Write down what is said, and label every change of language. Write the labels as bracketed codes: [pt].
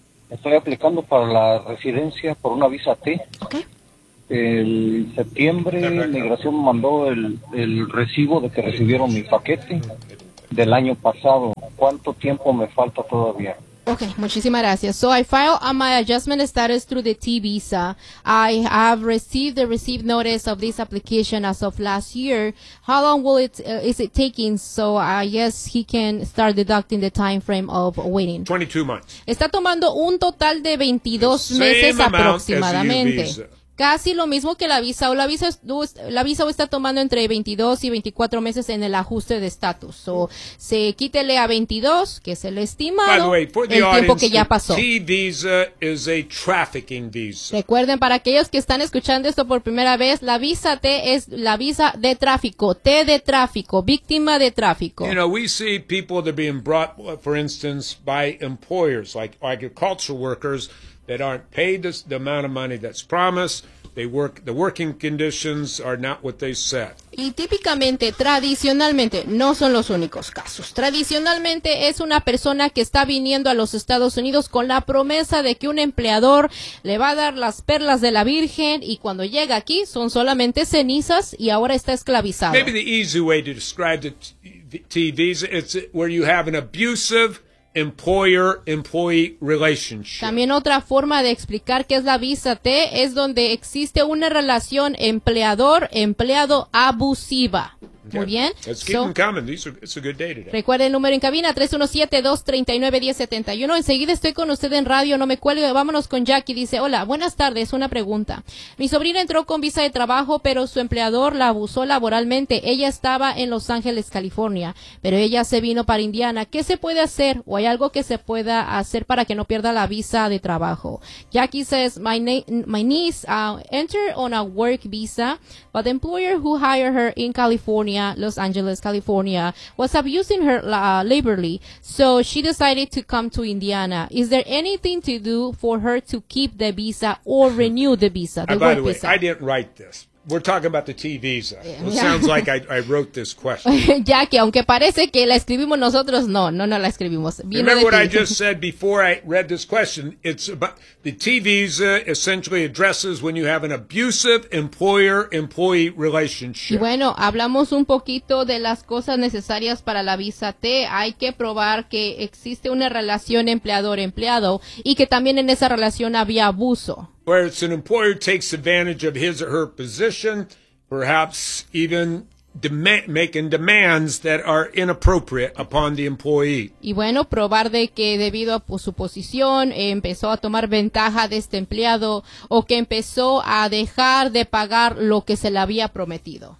[es] Estoy aplicando para la residencia por una visa T. Ok. En septiembre, Migración mandó el recibo de que recibieron mi paquete del año pasado. ¿Cuánto tiempo me falta todavía? Okay, muchísimas gracias. [en] So I filed my adjustment status through the T visa. I have received the received notice of this application as of last year. How long will it is it taking? So I guess he can start deducting the time frame of waiting. 22 months. [es] Está tomando un total de 22 meses aproximadamente. Casi lo mismo que la visa. O la visa está tomando entre 22 y 24 meses en el ajuste de estatus. So, se quítele a 22, que es el estimado, el tiempo que ya pasó. [en] T-visa is a trafficking visa. [es] Recuerden, para aquellos que están escuchando esto por primera vez, la visa T es la visa de tráfico. T de tráfico, víctima de tráfico. [en] You know, we see people that are being brought, for instance, by employers, like agricultural workers, that aren't paid the amount of money that's promised. The working conditions are not what they said. [es] Y típicamente, tradicionalmente, no son los únicos casos. Tradicionalmente es una persona que está viniendo a los Estados Unidos con la promesa de que un empleador le va a dar las perlas de la Virgen y cuando llega aquí son solamente cenizas y ahora está esclavizado. [en] Maybe the easy way to describe the T visa is where you have an abusive employer-employee relationship. [es] También otra forma de explicar qué es la visa T es donde existe una relación empleador-empleado abusiva. Okay. Muy bien. [en] Let's keep them coming. It's a good day today. [es] Recuerden el número en cabina, 317-239-1071. Enseguida estoy con usted en radio, no me cuelgue. Vámonos con Jackie. Dice, hola, buenas tardes, una pregunta. Mi sobrina entró con visa de trabajo, pero su empleador la abusó laboralmente. Ella estaba en Los Ángeles, California, pero ella se vino para Indiana. ¿Qué se puede hacer o hay algo que se pueda hacer para que no pierda la visa de trabajo? [en] Jackie says, my niece entered on a work visa, but the employer who hired her in California, Los Angeles, California, was abusing her laborly, so she decided to come to Indiana. Is there anything to do for her to keep the visa or renew the visa? By the way, I didn't write this. We're talking about the T visa. It sounds like I wrote this question. [es] Ya que aunque parece que la escribimos nosotros, no la escribimos. [en] Remember what I just said before I read this question? It's about the T visa essentially addresses when you have an abusive employer-employee relationship. [es] Y bueno, hablamos un poquito de las cosas necesarias para la visa T. Hay que probar que existe una relación empleador-empleado y que también en esa relación había abuso. [en] Where it's an employer takes advantage of his or her position, perhaps even making demands that are inappropriate upon the employee. [es] Y bueno, probar de que debido a su posición empezó a tomar ventaja de este empleado o que empezó a dejar de pagar lo que se le había prometido.